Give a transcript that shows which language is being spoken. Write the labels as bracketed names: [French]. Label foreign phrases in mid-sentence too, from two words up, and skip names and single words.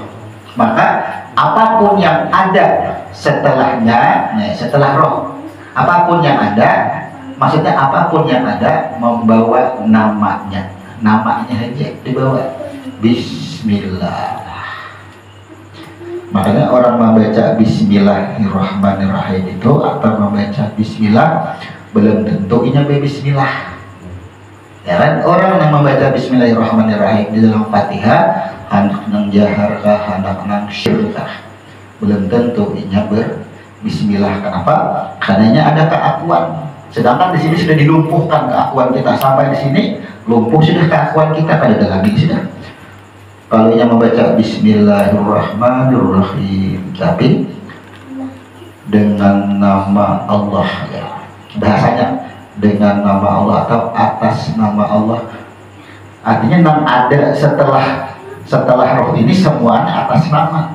[Indonesian] Maka apapun yang ada setelahnya, setelah roh, apapun yang ada, maksudnya apapun yang ada membawa namanya, namanya aja dibawa Bismillah. Makanya orang membaca Bismillahirrahmanirrahim itu atau membaca Bismillah belum tentu inya Bismillah. Ya kan, orang yang membaca Bismillahirrahmanirrahim di dalam Fatihah [Banjar] hendak nang jahar kah, hendak nang syirkah, [Indonesian] belum tentu inya Bismillah. Kenapa? Karenanya ada keakuan. Sedangkan di sini sudah dilumpuhkan keakuan kita. Sampai di sini lumpuh sudah keakuan kita, pada dalam ini sudah. Kalau yang membaca Bismillahirrahmanirrahim tapi dengan nama Allah, ya, bahasanya dengan nama Allah atau atas nama Allah, artinya yang ada setelah roh ini semuanya atas nama.